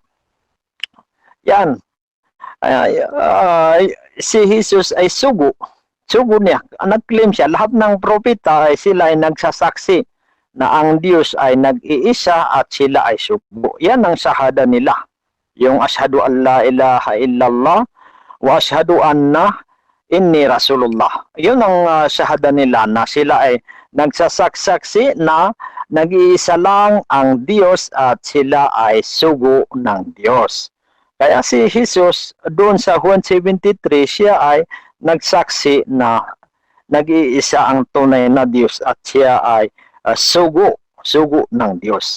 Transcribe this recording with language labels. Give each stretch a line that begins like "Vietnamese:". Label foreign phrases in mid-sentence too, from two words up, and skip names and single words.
Filipino: Yan. Si Jesus ay sugo niya, nag-claim siya, lahat ng propeta ay sila ay nagsasaksi na ang Diyos ay nag-iisa at sila ay sugo. Yan ang shahada nila, yung
Arabic: أشهد أن لا إله إلا الله وأشهد أن إني رسول الله.
Filipino: Yun ang shahada nila na sila ay nagsasaksi na nag-iisa lang ang Diyos at sila ay sugo ng Diyos. Kaya si Jesus, doon sa 1:73, siya ay nagsaksi na nag-iisa ang tunay na Diyos at siya ay sugo ng Diyos.